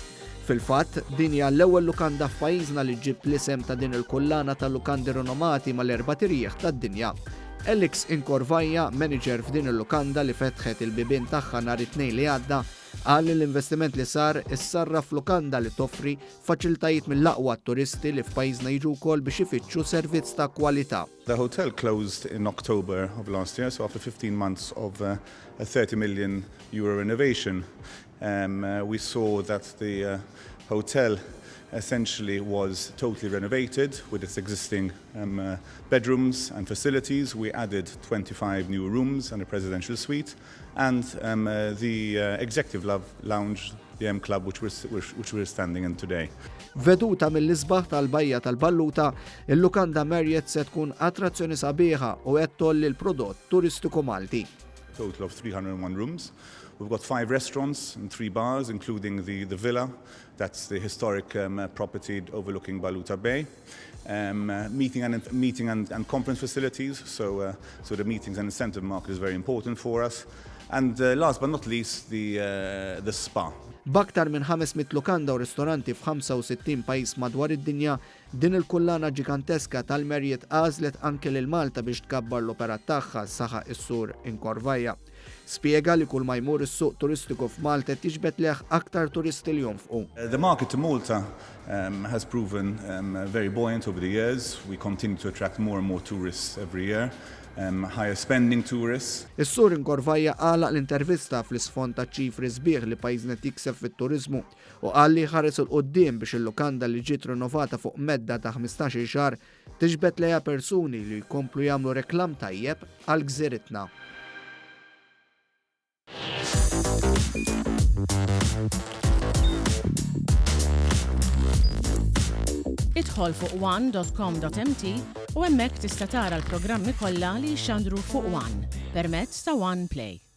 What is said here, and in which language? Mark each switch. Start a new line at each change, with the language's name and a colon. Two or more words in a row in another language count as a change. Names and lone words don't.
Maltese: Fil-fatt, din hija l-ewwel lukanda f'pajjiżna li ġib l-isem ta' din il-kullana ta' lukandi rinomati mal-erba' tirjieħ tad-dinja. Alex Inkorvajja, manager f'din il-lukanda li fetħet il-bibien tagħha nhar it-tnejn li għadda, qal li l-investiment li sar issarraf lukanda li toffri faċiltajiet mill-aqwa turisti li f'pajjiżna jiġu wkoll biex ifittxu servizz ta' kwalità.
English: The hotel closed in October of last year, so after 15 months of a 30 million euro renovation, we saw that the hotel essentially was totally renovated with its existing bedrooms and facilities. We added 25 new rooms and a presidential suite, and the executive lounge, the M Club, which we're standing in today.
Maltese: Veduta mill-isbaħ tal-bajja tal-Balluta, il-lukanda Marriott se tkun attrazzjoni sabiħa u qed tolli l-prodott turistiku Malti.
English: Total of 301 rooms. We've got 5 restaurants and 3 bars, including the Villa. That's the historic property overlooking Balluta Bay. Meeting and conference facilities. So the meetings and incentive market is very important for us. And last but not least, the spa.
Maltese: B'aktar minn 500 lukanda u ristoranti f'65 pajjiż madwar id-dinja, din il-kullana ġiganteska tal-Marriott għażlet anke lil Malta biex tkabbar l-operat tagħha saħaq is-sur Inkorvajja. Spjega li kull ma jmur is-suq turistiku f'Malta tiġbed leħ aktar turisti li jonfqu.
English: The market to Malta has proven very buoyant over the years. We continue to attract more and more tourists every year. Higher spending tourists.
Maltese: Is-sur Inkorvajja għalaq l-intervista fl-isfond ta' ċifri sbieħ li pajjiżna tikseb fit-turiżmu u qal li ħares il-qudiem biex il-lukanda li ġiet rinnovata fuq medda ta' 15 xahar tiġbed lejha persuni li jkomplu jagħmlu reklam tajjeb għal gżieritna. Idħol fuq one.com.mt u hemmhekk tista' tara l-programmi kollha li jxandru fuq One permezz ta' One Play.